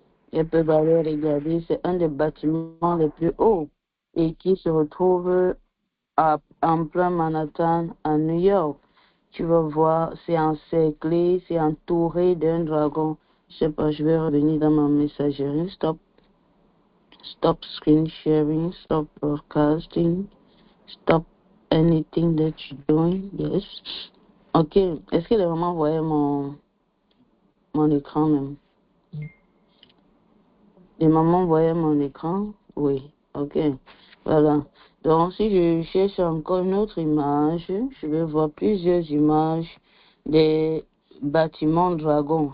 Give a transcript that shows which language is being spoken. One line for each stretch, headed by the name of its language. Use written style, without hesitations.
French: Elles peuvent aller regarder. C'est un des bâtiments les plus hauts et qui se retrouve en plein Manhattan, à New York. Tu vas voir, c'est encerclé, c'est entouré d'un dragon. Je sais pas, je vais revenir dans ma messagerie.
English: Stop screen sharing, stop broadcasting, stop anything that you're doing. Yes. Ok.
French: Est-ce que les mamans voyaient mon écran même? Les mamans voyaient mon écran? Oui. Ok. Voilà. Donc, si je cherche encore une autre image, je vais voir plusieurs images des bâtiments dragons.